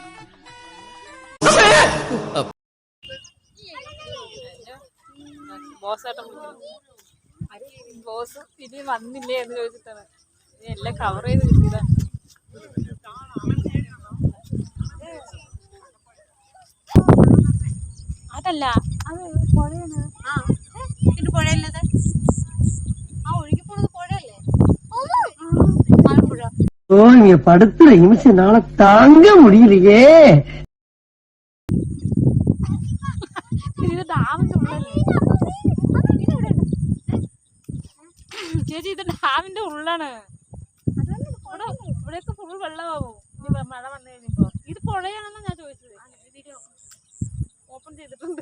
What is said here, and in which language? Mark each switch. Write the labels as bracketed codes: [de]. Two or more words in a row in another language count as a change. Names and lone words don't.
[ml] ബോസ് ഇനി വന്നില്ലേ എന്ന് ചോദിച്ചിട്ടാണ് എല്ലാം കവർ ചെയ്ത് കിട്ടിയതാ. അതല്ല അത് പുഴയാണ്. പിന്നെ പുഴയല്ലത് ആ ഒഴുകി പോണത് പുഴയല്ലേ? ആലപ്പുഴ. [ta] ഓ நீங்க படுத்துற நிமிஷம் என்னால தாங்க முடியலையே. [ml] ഇത് ഡാമിന്റെ ഉള്ളല്ലേ ചേച്ചി? ഇത് ഡാമിന്റെ ഉള്ളാണ്. ഇവിടെയൊക്കെ ഫുൾ വെള്ളമാവും മഴ വന്നു കഴിഞ്ഞപ്പോ. ഇത് പുഴയാണെന്നാ ഞാൻ ചോദിച്ചത്. ഓപ്പൺ ചെയ്തിട്ടുണ്ട്.